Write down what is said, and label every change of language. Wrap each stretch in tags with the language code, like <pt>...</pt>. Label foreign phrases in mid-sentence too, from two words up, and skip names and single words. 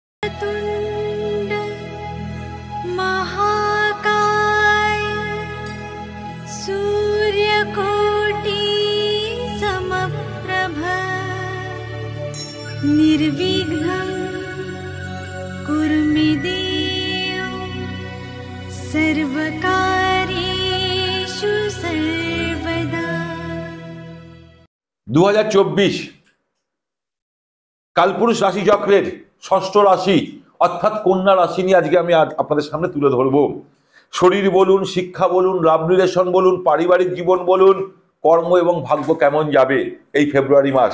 <sa>वक्रतुण्ड महाकाय सूर्यकोटि समप्रभ निर्विघ्नं कुरु मे देव सर्वकार्येषु सर्वदा।</sa> <bn>2024 কালপুরুষ রাশি চক্রের ষষ্ঠ রাশি অর্থাৎ কন্যা রাশি নিয়ে আজকে আমি আপনাদের সামনে তুলে ধরব। শরীর বলুন, শিক্ষা বলুন,</bn> <en>love relation</en> <bn>বলুন, পারিবারিক জীবন বলুন, কর্ম এবং ভাগ্য কেমন যাবে এই ফেব্রুয়ারি মাস।</bn>